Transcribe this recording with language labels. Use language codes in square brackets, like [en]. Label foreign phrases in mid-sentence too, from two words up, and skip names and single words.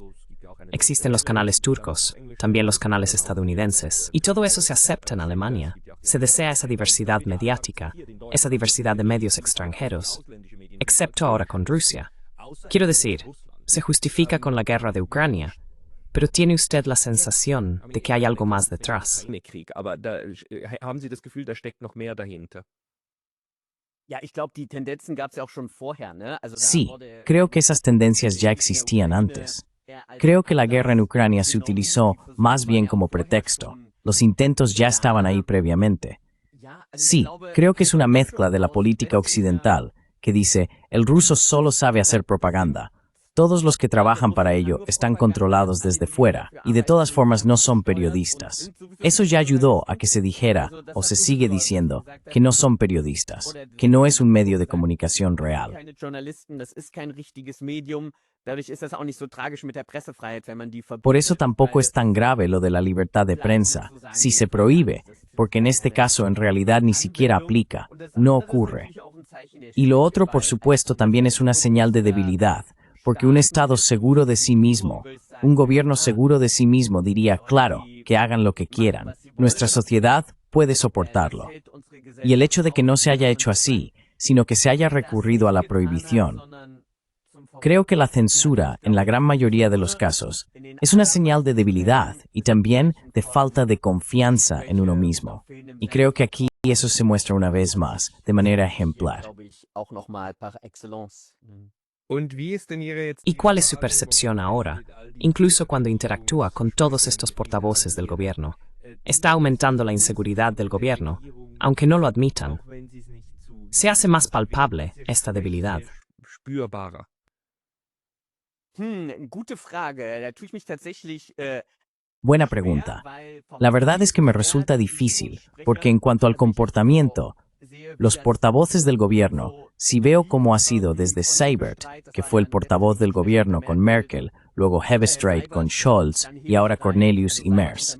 [es] Existen los canales turcos, también los canales estadounidenses, y todo eso se acepta en Alemania. se desea esa diversidad mediática, esa diversidad de medios extranjeros, excepto ahora con Rusia. Quiero decir, se justifica con la guerra de Ucrania, pero ¿tiene usted la sensación de que hay algo más detrás? [de] Krieg, aber da haben Sie das Gefühl, da steckt noch mehr dahinter? Ja, ich glaube, die Tendenzen gab es ja auch schon vorher, ne? Also, da [es] Sí, [de] wurde- [es] creo que esas tendencias ya existían antes. Creo que la guerra en Ucrania se utilizó más bien como pretexto. Los intentos ya estaban ahí previamente. Sí, creo que es una mezcla de la política occidental, que dice, el ruso solo sabe hacer propaganda. Todos los que trabajan para ello están controlados desde fuera y de todas formas no son periodistas. Eso ya ayudó a que se dijera, o se sigue diciendo, que no son periodistas, que no es un medio de comunicación real. [de] Keine Journalisten, das ist kein richtiges Medium. Dadurch ist das auch nicht so tragisch mit der Pressefreiheit, wenn man die verbietet. [es] Por eso tampoco es tan grave lo de la libertad de prensa, si se prohíbe, porque en este caso en realidad ni siquiera aplica, no ocurre. Y lo otro, por supuesto, también es una señal de debilidad, porque un Estado seguro de sí mismo, un gobierno seguro de sí mismo diría, claro, que hagan lo que quieran. Nuestra sociedad puede soportarlo. Y el hecho de que no se haya hecho así, sino que se haya recurrido a la prohibición, creo que la censura, en la gran mayoría de los casos, es una señal de debilidad y también de falta de confianza en uno mismo. Y creo que aquí eso se muestra una vez más, de manera ejemplar. [de] Glaube ich, auch noch mal [fr] par excellence. [de] Und wie ist denn Ihre jetzt [es] ¿Y cuál es su percepción ahora, incluso cuando interactúa con todos estos portavoces del gobierno? Está aumentando la inseguridad del gobierno, aunque no lo admitan. Se hace más palpable esta debilidad. [de] spürbarer? Gute Frage. Da tue ich mich tatsächlich [es] Buena pregunta. La verdad es que me resulta difícil, porque en cuanto al comportamiento, los portavoces del gobierno, si veo cómo ha sido desde Seibert, que fue el portavoz del gobierno con Merkel, luego Hebestreit con Scholz y ahora Cornelius y Merz.